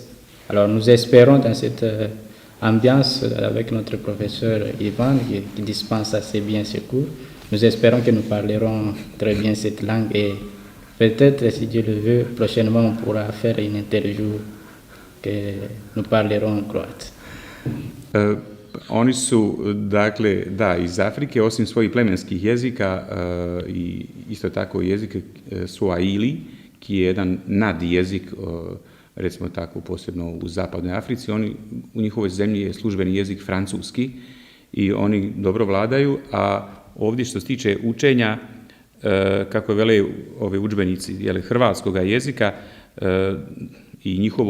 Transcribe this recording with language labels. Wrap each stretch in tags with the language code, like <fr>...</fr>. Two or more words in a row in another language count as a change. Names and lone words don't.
<fr>Alors nous espérons dans cette ambiance avec notre professeur Ivan qui dispense assez bien ses cours, nous espérons que nous parlerons très bien cette langue et peut-être, si Dieu le veut, prochainement on pourra faire une interview que nous parlerons en croate.</fr> <bs>Oni su, dakle, da, iz Afrike, osim svojih plemenskih jezika i isto tako jezik Swahili, ki je jedan nadjezik, recimo tako, posebno u zapadnoj Africi. U njihovoj zemlji je službeni jezik francuski i oni dobro vladaju, a ovdje što se tiče učenja, kako vele ove udžbenici hrvatskog jezika i njihovo</bs>